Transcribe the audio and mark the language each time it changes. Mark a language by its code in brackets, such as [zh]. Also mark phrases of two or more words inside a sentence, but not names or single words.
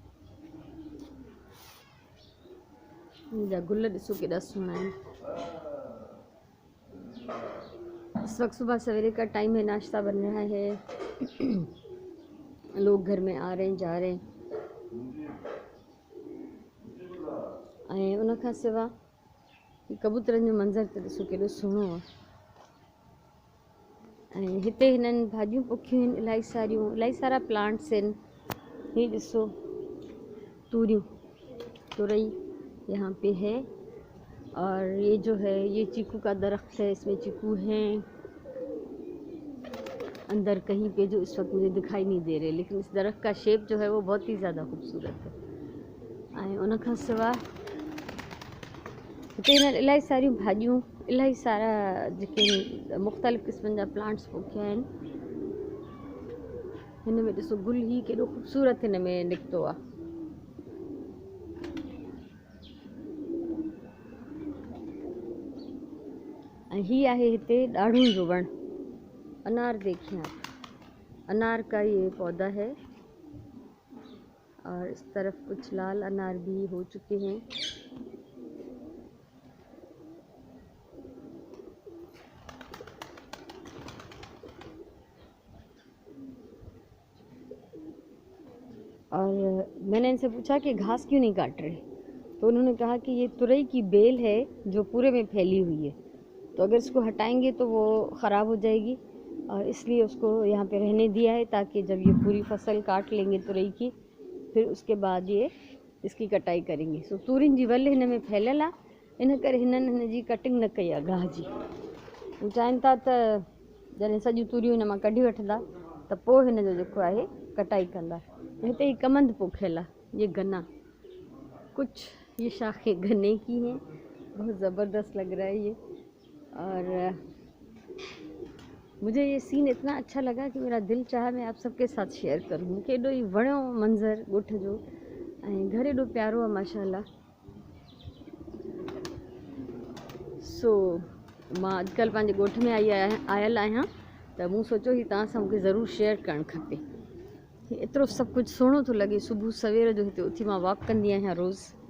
[sd] इनजा गुल ॾिसो केॾा सुहिणा आहिनि। [ur] اس وقت صبح سویرے کا ٹائم ہے، ناشتہ بن رہا ہے. لوگ گھر میں آ رہے ہیں، جا رہے ہیں. [sd] ऐं उन खां सिवा कबूतरनि जो मंज़र त ॾिसो केॾो सुहिणो आहे। ऐं हिते हिननि भाॼियूं पोखियूं आहिनि इलाही सारियूं, इलाही सारा प्लांट्स आहिनि। ही ॾिसो तूरियूं, [ur] تورئی یہاں پے ہے. اور یہ جو ہے یہ چیکو کا درخت ہے، اس میں چیکو ہیں اندر کہیں پے جو اس وقت مجھے دکھائی نہیں دے رہے، لیکن اس درخت کا شیپ جو ہے وہ بہت ہی زیادہ خوبصورت ہے. [sd] ऐं उन खां सिवा हिते हिननि इलाही सारियूं भाॼियूं, इलाही सारा जेके मुख़्तलिफ़ क़िस्मनि जा प्लांट्स पोखिया आहिनि। हिन में ॾिसो गुल ही केॾो ख़ूबसूरत हिन में निकितो आहे। ऐं ही आहे हिते ॾाढ़ूं जो वण, [ur] انار دیکھیے آپ، انار کا یہ پودا ہے. اور اس طرف کچھ لال انار بھی ہو چکے ہیں. اور میں نے ان سے پوچھا کہ گھاس کیوں نہیں کاٹ رہے، تو انہوں نے کہا کہ یہ تورئی کی بیل ہے جو پورے میں پھیلی ہوئی ہے، تو اگر اس کو ہٹائیں گے تو وہ خراب ہو جائے گی، اور اس لیے اس کو یہاں پے رہنے دیا ہے تاکہ جب یہ پوری فصل کاٹ لیں گے تورئی کی، پھر اس کے بعد یہ اس کی کٹائی کریں گے. [sd] सो तूरियुनि जी वल हिन में फैलियल आहे, इन करे हिननि हिन जी कटिंग न कई आहे गाह जी। हू चाहिनि था त जॾहिं सॼियूं तूरियूं हिन मां कढी वठंदा त पोइ हिन जो जेको आहे कटाई कंदा। हिते ही कमंद पोखियल आहे, [ur] یہ گنا، کچھ یہ شاخیں گنے کی ہیں، بہت زبردست لگ رہا ہے یہ. اور مجھے یہ سین اتنا اچھا لگا کہ میرا دل چاہا میں آپ سب کے ساتھ شیئر کروں. [sd] मूंखे एॾो ई वणियो मंज़र ॻोठ जो, ऐं घर एॾो प्यारो आहे माशाल्लाह। सो मां अॼुकल्ह पंहिंजे ॻोठ में आयल आहियां, त मूं सोचियो ही तव्हां सां मूंखे ज़रूरु शेयर करणु खपे। एतिरो सभु कुझु सुहिणो थो लॻे। सुबुह सवेर जो हिते उथी मां वॉक कंदी आहियां रोज़।